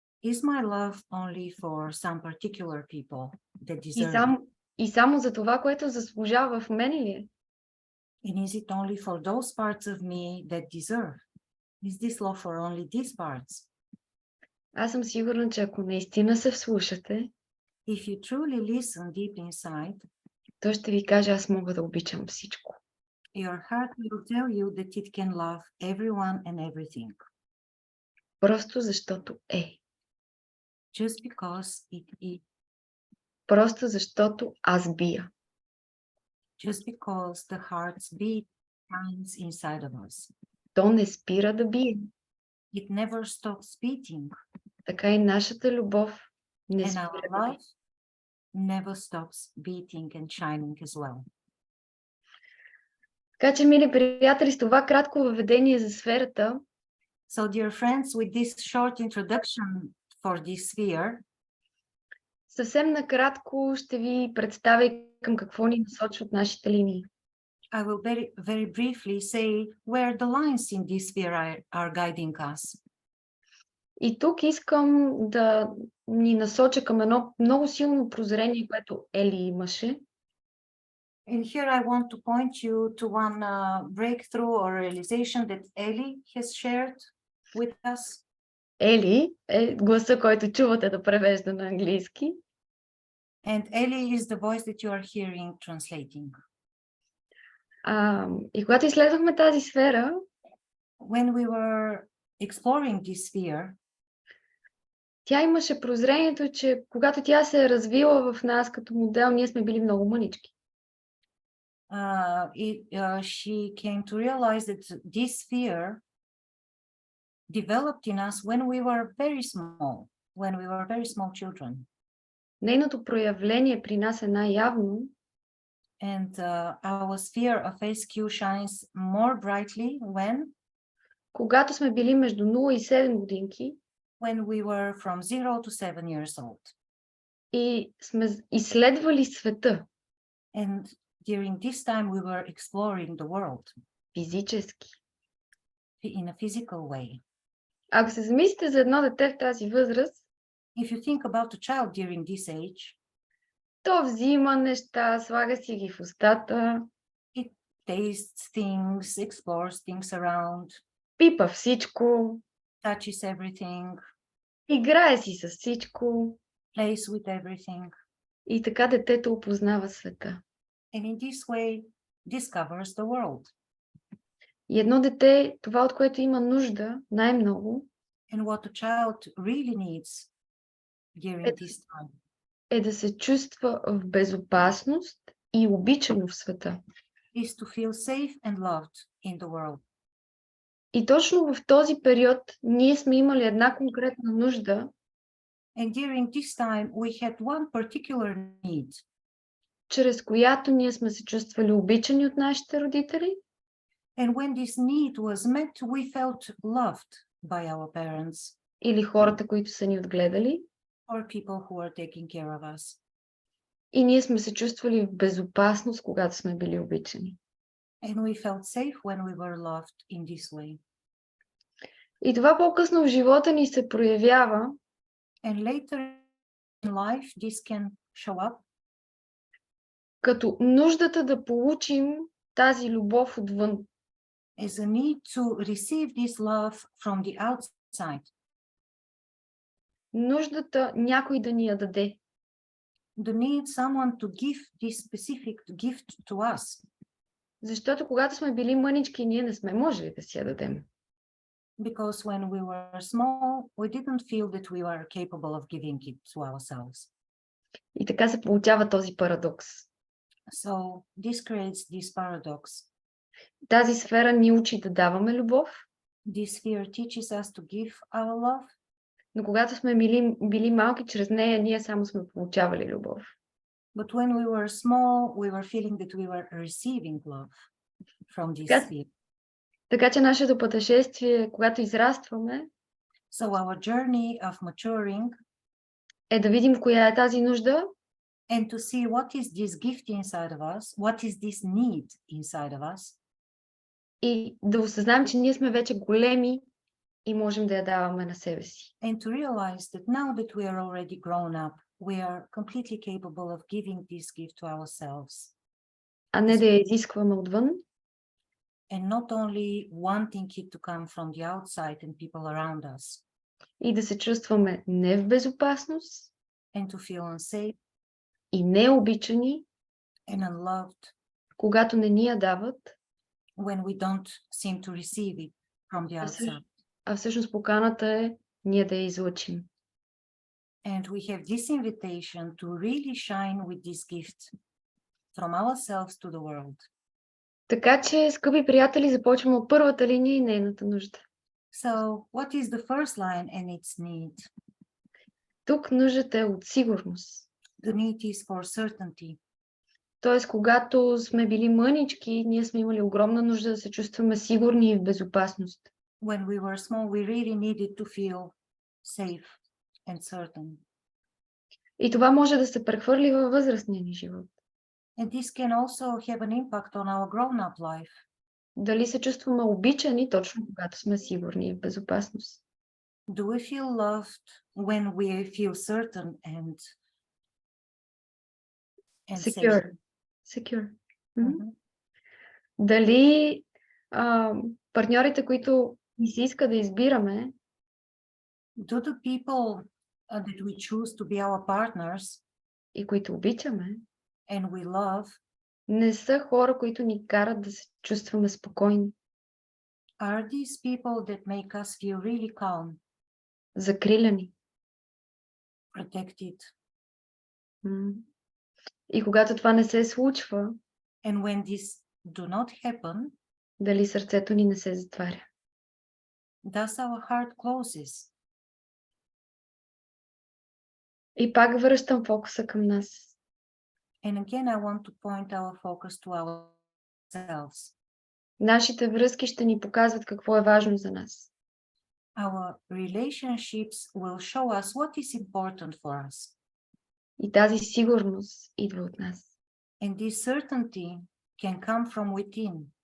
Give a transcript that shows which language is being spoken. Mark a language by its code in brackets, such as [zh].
[en] is my love only for some particular people that deserve it? [bg] И само за това, което заслужава в мен ли е? [en] And is it only for those parts of me that deserve? Is this love for only these parts? [bg] Аз съм сигурна, че ако наистина се вслушате, [en] If you truly listen deep inside, [bg] то ще ви каже, аз мога да обичам всичко. [en] your heart will tell you that it can love everyone and everything. [bg] Просто защото е. [en] Just because it is. [bg] Просто защото аз бия. [en] Just because the heart's beat shines inside of us. [bg] То не спира да бие. [en] It never stops beating. [bg] Така и нашата любов не [en] And [bg] спира [en] our [bg] да бие. [en] love never stops beating and shining as well. [bg] Така че, мили приятели, с това кратко въведение за сферата, [en] So, dear friends, with this short introduction for this sphere, [bg] съвсем накратко ще ви представя към какво ни насочват нашите линии. [en] I will very briefly say where the lines in this sphere are guiding us. [bg] И тук искам да ни насоча към едно много силно прозрение, което Ели имаше. [en] And here I want to point you to one breakthrough or realization that Ellie has shared with us. [bg] Ели е гласа, който чувате да превежда на английски. [en] And Ellie is the voice that you are hearing translating. [bg] И когато изследвахме тази сфера, [en] When we were exploring this sphere, [bg] тя имаше прозрението, че когато тя се е развила в нас като модел, ние сме били много мънички. [en] she came to realize that this sphere developed in us when we were very small children. [bg] Нейното проявление при нас е най-явно, [en] And our sphere of SQ shines more brightly [bg] когато сме били между 0 и 7 годинки [en] when we were from 0 to 7 years old. [bg] И сме изследвали света. [en] And during this time we were exploring the world. [bg] Физически. [en] In a physical way. [bg] Ако се замислите за едно дете в тази възраст, [en] If you think about a child during this age, [bg] то взима неща, слага си ги в устата, [en] it tastes things, explores things around, [bg] пипа всичко, [en] touches everything, [bg] играе си с всичко. [en] plays with everything. [bg] И така детето опознава света. [en] And in this way discovers the world. [bg] И едно дете, това от което има нужда най-много, [en] And what a child really needs during this time [bg] е да се чувства в безопасност и обичано в света. [en] is to feel safe and loved in the world. [bg] И точно в този период ние сме имали една конкретна нужда, [en] And during this time, we had one particular need, [bg] чрез която ние сме се чувствали обичани от нашите родители [en] and when this need was met, we felt loved by our parents [bg] или хората, които са ни отгледали, [en] or people who are taking care of us. [bg] и ние сме се чувствали в безопасност, когато сме били обичани. [en] And we felt safe when we were loved in this way. [bg] И това по-късно в живота ни се проявява [en] And later in life, this can show up [bg] като нуждата да получим тази любов отвън. [en] as a need to receive this love from the outside. [bg] Нуждата някой да ни я даде. [en] The need someone to give this specific gift to us. [bg] Защото когато сме били мънички, ние не сме можели да си я дадем. [en] Because when we were small, we didn't feel that we were capable of giving it to ourselves. [bg] И така се получава този парадокс. [en] So this creates this paradox. [bg] Тази сфера ни учи да даваме любов, [en] This sphere teaches us to give our love, [bg] но когато сме били малки, чрез нея ние само сме получавали любов. [en] but when we were small, we were feeling that we were receiving love from this Yes. sphere. [bg] Така че нашето пътешествие, когато израстваме, [en] So our journey of maturing [bg] е да видим коя е тази нужда [en] and to see what is this gift inside of us, what is this need inside of us, [bg] и да осъзнаем, че ние сме вече големи и можем да я даваме на себе си. [en] and to realize that now that we are already grown up, we are completely capable of giving this gift to ourselves, [bg] А не да я изискваме отвън, [en] and not only wanting it to come from the outside and people around us, [bg] и да се чувстваме не в безопасност [en] and to feel unsafe [bg] и необичани, [en] and unloved [bg] когато не ни я дават, [en] when we don't seem to receive it from the outside. [bg] а всъщност поканата е ние да я излъчим. [en] And we have this invitation to really shine with this gift from ourselves to the world. [bg] Така че, скъпи приятели, започваме от първата линия и нейната нужда. [en] So, what is the first line and its need? [bg] Тук нуждата е от сигурност. [en] The need is for certainty. [bg] Тоест, когато сме били мънички, ние сме имали огромна нужда да се чувстваме сигурни и в безопасност. [en] When we were small, we really needed to feel safe and certain. [bg] И това може да се прехвърли във възрастния ни живот. [en] And this can also have an impact on our grown-up life. [bg] Дали се чувстваме обичани точно когато сме сигурни и в безопасност. [en] Do we feel loved when we feel certain and safe? Secure. Mhm. [bg] Дали партньорите, които ни се иска да избираме, [en] Do the people that we choose to be our partners [bg] и които обичаме, [en] and we love, [bg] не са хора, които ни карат да се чувстваме спокойни, [en] are these people that make us feel really calm, [bg] закриляни. [en] protected? [bg] И когато това не се случва, [en] And when this do not happen, [bg] дали сърцето ни не се затваря. [en] does our heart closes? [bg] И пак връщам фокуса към нас. [en] And again, I want to point our focus to ourselves. [bg] Нашите връзки ще ни показват какво е важно за нас. [en] Our relationships will show us what is important for us. [bg] И тази сигурност идва от нас. [en] And this certainty can come from within.